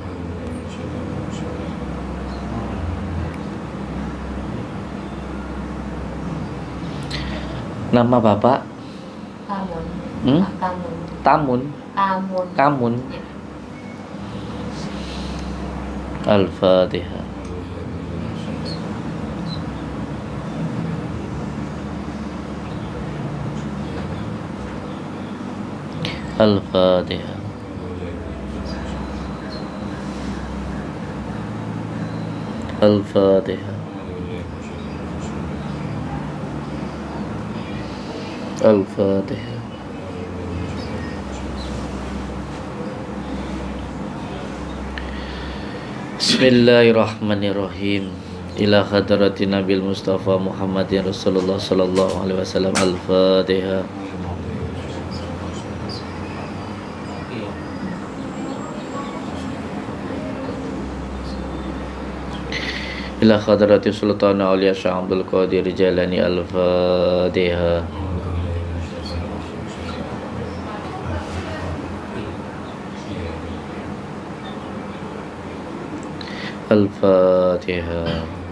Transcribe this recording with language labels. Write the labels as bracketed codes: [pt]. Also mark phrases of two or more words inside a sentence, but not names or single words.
[id] Nama Bapak? Kamun. Hmm? Kamun. Tamun. Kamun. Kamun. Ya. Al-Fatihah. Al-Fatihah. Al-Fatihah. Al-Fatihah. [ar] بسم الله الرحمن الرحيم. إلى حضرة النبي المصطفى محمد رسول الله صلى الله عليه وسلم. Al-Fatihah. إلى حضرة سلطان الأولياء الشيخ عبد القادر الجيلاني. Al-Fatihah. Al-Fatihah.